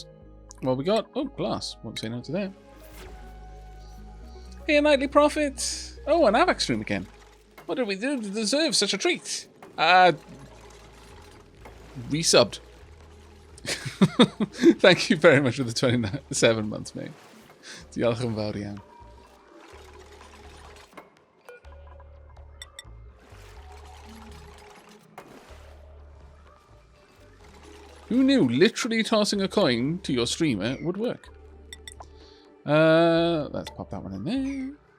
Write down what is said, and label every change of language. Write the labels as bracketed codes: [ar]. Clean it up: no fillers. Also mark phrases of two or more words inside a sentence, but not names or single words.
[en] Well, we got... Oh, glass. Won't say no to that. Hey, a nightly profit. Oh, an Aavak stream again. What did we do to deserve such a treat? Resubbed. Thank you very much for the 27 months, mate. [cy] Diolch yn fawr iawn. [en] Who knew literally tossing a coin to your streamer would work? Let's pop that one in there.